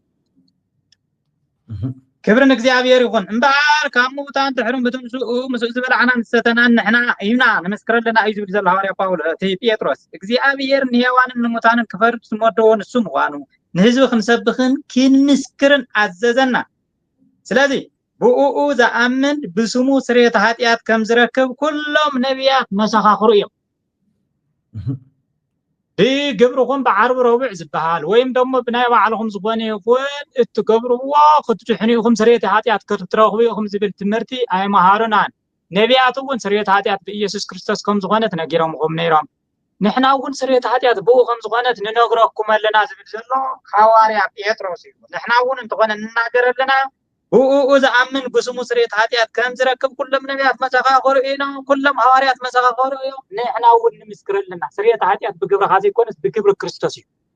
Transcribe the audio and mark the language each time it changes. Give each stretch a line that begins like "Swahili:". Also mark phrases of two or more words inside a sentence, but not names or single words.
Tigrinya: ክብርን እግዚአብሔር ይኹን እምበኣር ካብ ሙታን ድሕሩም ብትምስኡ ምስ ዝበልዓና ንሰተና ንሕና ኢና ንመስክረለና እዩ ዝብል ዘሎ ሐዋርያ ጳውሎስ ጴጥሮስ እግዚአብሔር ንሔዋንን ንሙታንን ክፈርድ ዝመደቦ ንሱ ምዃኑ ንህዝቢ ክንሰብኽን ክንምስክርን ኣዘዘና ስለዚ ብኡኡ ዝኣምን ብስሙ ስርየት ኃጢአት ከም ዝረክብ ኩሎም ነቢያት መሰኻኽሩ እዮም ብግብርኩም بعرب ربع ዝባሃል ወይም ደግሞ ብናይ ባዕልኩም ዝኾነ ይኹን እትገብርዎ ክትድሕኒኹም ስርየት ኃጢአት ክትረኽቡ ኢኹም ዝብል ትምህርቲ ኣይመሃሩናን ነቢያት እውን ስርየት ኃጢአት ብኢየሱስ ክርስቶስ ከም ዝኾነ ተነጊሮምኩም ነይሮም ንሕና እውን ስርየት ኃጢአት ብኡ ከም ዝኾነ ንነግረኩም ኣለና ዝብል ዘሎ ሐዋርያ ጴጥሮስ እዩ ንሕና እውን እንተኾነ ንናገረለና ብኡኡ ዝኣምን ብስሙ ስርየት ኃጢአት ከም ዝረክብ ኩሎም ነቢያት መሰኻኽሩ ኢና ኩሎም ሐዋርያት መሰኻኽሩ እዮም ንሕና እውን ንምስክረለና ስርየት ኃጢአት ብግብርኻ ዘይኮነስ ብግብሪ ክርስቶስ እዩ